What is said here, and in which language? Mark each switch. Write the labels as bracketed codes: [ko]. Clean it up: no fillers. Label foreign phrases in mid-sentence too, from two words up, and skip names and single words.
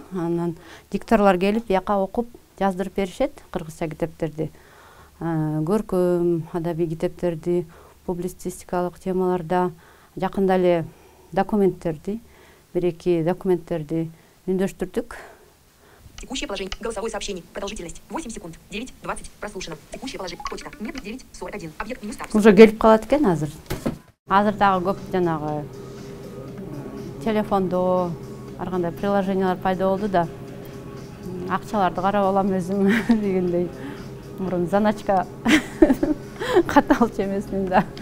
[ky] Анан дикторлор келип, бияка окуп, жаздырып беришет кыргызча китептерди. Көркөм адабий китептерди, публицистикалык темаларда, жакында эле документтерди, бир-эки документтерди үндөштүрдүк. [ru] Текущее положение. Голосовое сообщение. Продолжительность 8 секунд. 9:20. Прослушано. Текущее положение. Почта. Метод 9:41. Объект меню статус. [ky] Уже келип калат экен азыр. Азыр дагы көп жанагы телефондо ар кандай приложениялар пайда болду да. Акчаларды карап алам өзүм дегендей. Мурун заначка каталчу эмесмин да.